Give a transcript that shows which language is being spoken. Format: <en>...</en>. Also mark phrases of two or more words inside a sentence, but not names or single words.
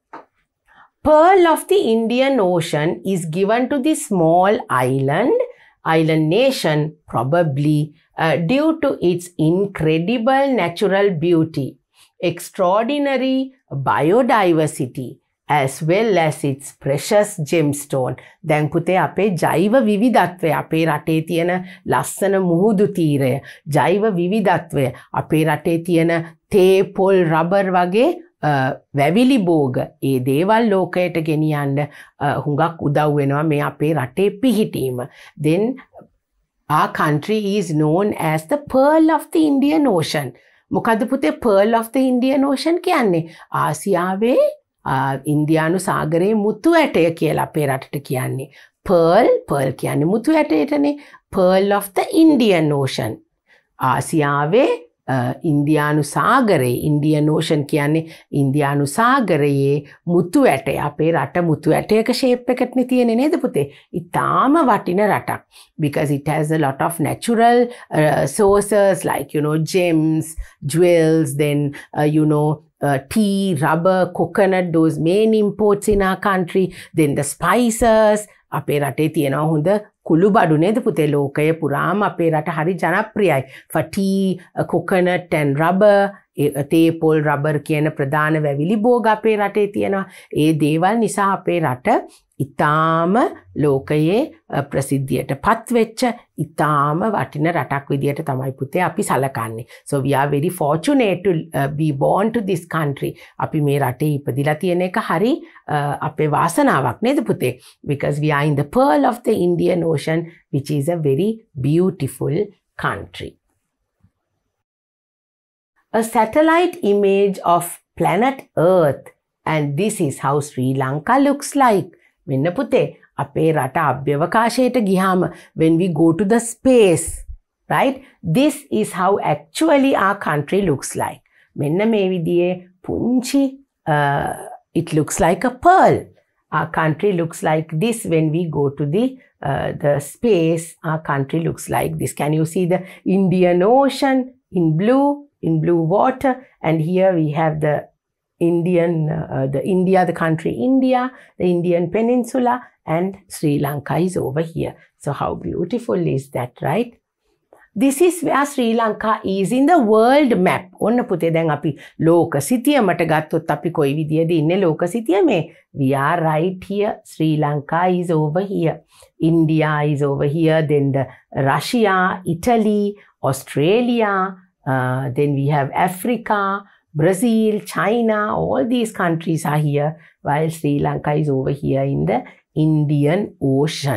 <en>Pearl of the Indian Ocean is given to the small island nation, probably due to its incredible natural beauty, extraordinary biodiversity, as well as its precious gemstone.</en> <si>දැන් පුතේ අපේ ජෛව විවිධත්වය, අපේ රටේ තියෙන ලස්සන මුහුදු තීරය, ජෛව විවිධත්වය, අපේ රටේ තියෙන තේ, පොල්, රබර් වගේ වැවිලි බෝග, ඒ දේවල් ලෝකයට ගෙනියන්න හුඟක් උදව් වෙනවා මේ අපේ රටේ පිහිටීම.</si> <en>Then our country is known as the Pearl of the Indian Ocean.</en> <si>මොකද පුතේ</si> <en>Pearl of the Indian Ocean</en> <si>කියන්නේ? ආසියාවේ ඉන්දියානු සාගරයේ මුතු ඇටය කියලා අපේ රටට කියන්නේ. Pearl කියන්නේ මුතු ඇටයටනේ.</si> <en>Pearl of the Indian Ocean.</en> <si>ආසියාවේ ඉන්දියානු සාගරයේ, Indian Ocean කියන්නේ ඉන්දියානු සාගරයේ මුතු ඇටය. අපේ රට මුතු ඇටයක shape එකටනේ තියෙන්නේ නේද පුතේ? ඉතාම වටින රටක්.</si> <en>Because it has a lot of natural sources like gems, jewels, then tea, rubber, coconut, those main imports in our country. Then the spices.</en> <si>අපේ රටේ තියෙනවා හොඳ කුළු බඩු නේද පුතේ? ලෝකය පුරාම අපේ රට හරි ජනප්‍රියයි.</si> <en>For tea, coconut and rubber.</en> <si>තේ, පොල්, රබර් කියන ප්‍රධාන වැවිලි භෝග අපේ රටේ තියෙනවා. ඒ දේවල් නිසා අපේ රට ඉතාම ලෝකයේ ප්‍රසිද්ධියට පත්වෙච්ච ඉතාම වටින රටක් විදියට තමයි පුතේ අපි සලකන්නේ.</si> <en>So we are very fortunate to be born to this country.</en> <si>අපි මේ රටේ ඉපදිලා තියෙන එක හරි අපේ වාසනාවක් නේද පුතේ?</si> <en>Because we are in the pearl of the Indian Ocean, which is a very beautiful country. A satellite image of planet Earth, and this is how Sri Lanka looks like.</en> <si>මෙන්න පුතේ අපේ රට අභ්‍යවකාශයට ගියාම</si> <en>when we go to the space, right, this is how actually our country looks like.</en> <si>මෙන්න මේ විදිහේ පුංචි</si> <en>it looks like a pearl. Our country looks like this when we go to the space. Our country looks like this. Can you see the Indian Ocean in blue water, and here we have the the country India, the Indian peninsula, and Sri Lanka is over here. So how beautiful is that, right? This is where Sri Lanka is in the world map.</en> <si>ඔන්න පුතේ දැන් අපි ලෝක සිතියමට ගත්තොත් අපි කොයි විදියද ඉන්නේ ලෝක සිතියමේ?</si> <en>We are right here. Sri Lanka is over here. India is over here. Then the Russia, Italy, Australia. Then we have Africa, Brazil, China, all these countries are here, while Sri Lanka is over here in the Indian Ocean.</en>